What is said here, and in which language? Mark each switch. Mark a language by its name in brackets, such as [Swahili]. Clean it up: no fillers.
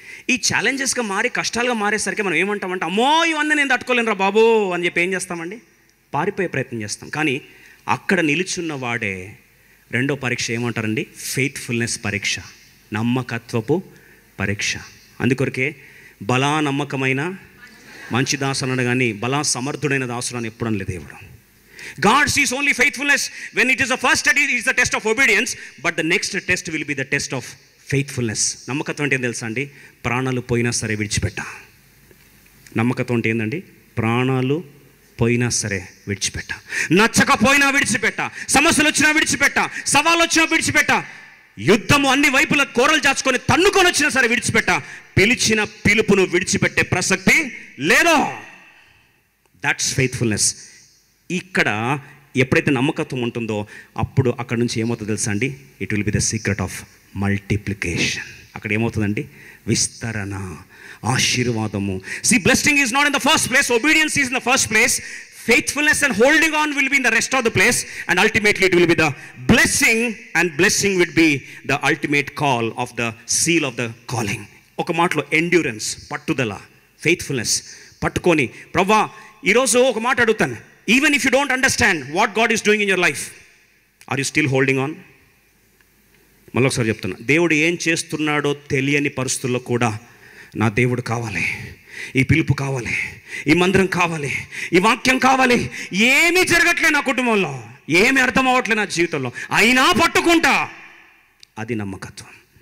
[Telugu] ఈ ఛాలెంజెస్గా మారి కష్టాలుగా మారేసరికి మనం ఏమంటామంటే, అమ్మో ఇవన్నీ నేను తట్టుకోలేను రా బాబు అని చెప్పి ఏం చేస్తామండి? పారిపోయే ప్రయత్నం చేస్తాం. కానీ అక్కడ నిలుచున్న వాడే రెండో పరీక్ష ఏమంటారండి? ఫెయిత్ఫుల్నెస్ పరీక్ష, నమ్మకత్వపు పరీక్ష. అందుకొరకే బలా నమ్మకమైన మంచి దాసుడు అన్నాడు కానీ బలా సమర్థుడైన దాసుడు అని ఎప్పుడు అనలేదు దేవుడు. [English] God sees only faithfulness when it is the first study, it is the test of obedience, but the next test will be the test of faithfulness. [Telugu] నమ్మకత్వం అంటే ఏం తెలుసా అండి? ప్రాణాలు పోయినా సరే విడిచిపెట్ట. నమ్మకత్వం అంటే ఏంటండి? ప్రాణాలు పోయినా సరే విడిచిపెట్ట, నచ్చకపోయినా విడిచిపెట్ట, సమస్యలు వచ్చినా విడిచిపెట్ట, సవాళ్ళు వచ్చినా విడిచిపెట్ట, యుద్ధము అన్ని వైపుల కోరలు చాచుకొని తన్నుకొని వచ్చినా సరే విడిచిపెట్ట. పిలిచిన పిలుపును విడిచిపెట్టే ప్రసక్తి లేదు. [English] That's faithfulness. [Telugu] ఇక్కడ ఎప్పుడైతే నమ్మకత్వం ఉంటుందో అప్పుడు అక్కడ నుంచి ఏమవుతుందో తెలుసా అండి? [English] It will be the secret of multiplication. [Telugu] అక్కడ ఏమవుతుందండి? విస్తరణ, ఆశీర్వాదము. [English] See, blessing is not in the first place, obedience is in the first place, faithfulness and holding on will be in the rest of the place, and ultimately it will be the blessing, and blessing would be the ultimate call of the seal of the calling. [Telugu] ఒక మాటలో endurance, పట్టుదల, faithfulness. పట్టుకొని ప్రభువా ఈరోజు ఒక మాట అడుగుతాను, [English] even if you don't understand what God is doing in your life, are you still holding on? [Telugu] మళ్ళీ ఒకసారి చెప్తున్నా, దేవుడు ఏం చేస్తున్నాడో తెలియని పరిస్థితుల్లో కూడా నా దేవుడు కావాలి, ఈ పిలుపు కావాలి, ఈ మందిరం కావాలి, ఈ వాక్యం కావాలి, ఏమీ జరగట్లే నా కుటుంబంలో, ఏమీ అర్థం అవ్వట్లే నా జీవితంలో, అయినా పట్టుకుంటా. అది నమ్మకత్వం.